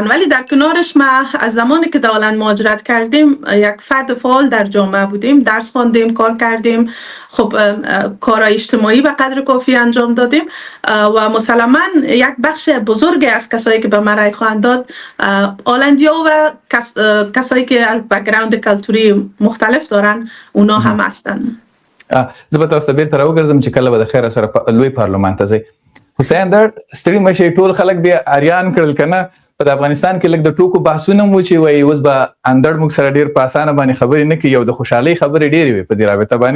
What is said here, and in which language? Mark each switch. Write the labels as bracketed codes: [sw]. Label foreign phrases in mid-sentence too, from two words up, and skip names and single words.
[fa] ولی در کنارش ما از زمانی که در هلند مهاجرت کردیم یک فرد فعال در جامعه بودیم، درس خواندیم، کار کردیم، خب کارهای اجتماعی به قدر کافی انجام دادیم و مسلما یک بخش بزرگ از کسایی که به من رای خواهند داد هلندیا و کسایی که از بک‌گراند کلتوری مختلف دارن اونا هم هستن. [ps] زه به تاسو بیرته راوګرځم چې کله به د خیر سره لوی پارلمان ته ځئ. حسین در ستړي مشي ټول خلک بیا اریان کړل کنه په افغانستان کې لږ د ټوکو بحثونه مو چې وای اوس به اندړ موږ سره ډیر په اسانه باندې خبرې نه کوي، یو د خوشحالي خبرې ډېرې وي په دې رابطه باندې.